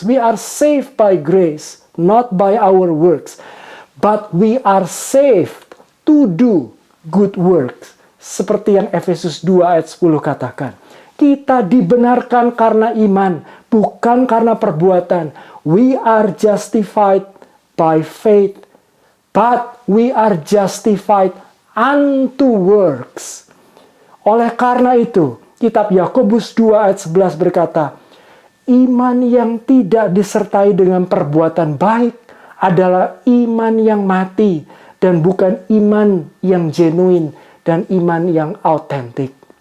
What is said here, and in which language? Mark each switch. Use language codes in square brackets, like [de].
[en] We are saved by grace, not by our works. But we are saved to do good works. [id] Seperti yang Efesus 2 ayat 10 katakan. Kita dibenarkan karena iman, bukan karena perbuatan. [en] We are justified by faith. But we are justified unto works. [id] Oleh karena itu, kitab Yakobus 2 ayat 11 berkata, iman yang tidak disertai dengan perbuatan baik adalah iman yang mati dan bukan iman yang genuine dan iman yang autentik.